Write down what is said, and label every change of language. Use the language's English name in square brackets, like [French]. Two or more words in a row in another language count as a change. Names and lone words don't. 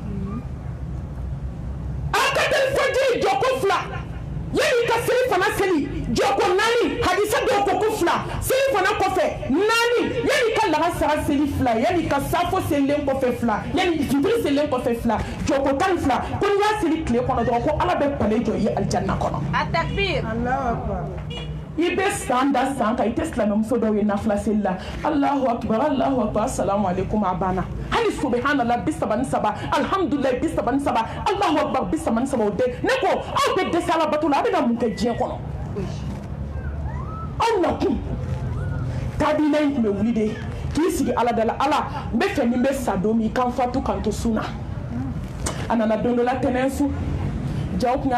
[Bambara] a ka telefɔnji joko 2 yani ka seli fana seli joko 4 hadisa dɔw ko 2 seli fana kɔfɛ 4 yani ka lagasara seli 2 yani ka safo selilen kɔfɛ 2 yani jibiri selilen kɔfɛ 2 joko 12 ko n'i y'a seli tile kɔnɔ dɔrɔn ko ala bɛ palais jɔ i ye aljanna kɔnɔ a [Arabic] تكبير الله أكبر [Bambara] i bɛ san da san kan i tɛ silamɛmuso dɔw ye nafila seli la [Arabic] الله أكبر السلام عليكم [Bambara] a banna hali [Arabic] سبحان الله 33 الحمد لله 33 الله أكبر 33 [Bambara] o tɛ ne ko aw bɛ dɛsɛ ala bato la a bɛ na mun kɛ diɲɛ kɔnɔ aw nakun taabila in tun bɛ wuli de k'i sigi ala da la ala n bɛ fɛ ni n bɛ sa don min i kan fatu kan to sun na a nana don dɔ la tɛnɛn su jaw tun